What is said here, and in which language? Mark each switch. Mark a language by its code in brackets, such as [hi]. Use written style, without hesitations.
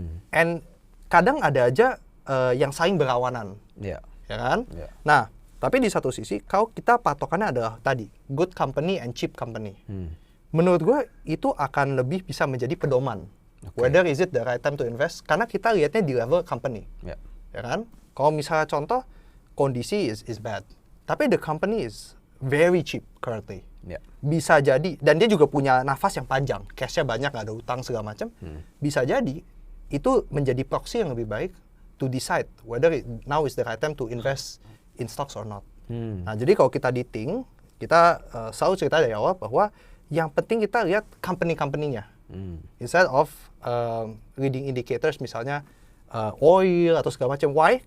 [id] And kadang ada aja yang saling berlawanan, ya kan? Nah, tapi di satu sisi, kalau kita patokannya adalah tadi, [en] good company and cheap company. [id] Menurut gue, itu akan lebih bisa menjadi pedoman. [en] Whether is it the right time to invest, [id] karena kita lihatnya di level company. Ya kan? Kalau misalnya contoh, kondisi [en] is bad, tapi the company is very cheap currently. [id] Bisa jadi, dan dia juga punya nafas yang panjang, cashnya banyak, nggak ada utang segala macam. Bisa jadi itu menjadi proxy yang lebih baik [en] to decide whether now is the right time to invest in stocks or not. [id] Nah, jadi kalau kita di Ting, kita selalu cerita dari awal bahwa yang penting kita lihat company-company-nya [en] instead of leading indicators [id] misalnya oil atau segala macam. Why?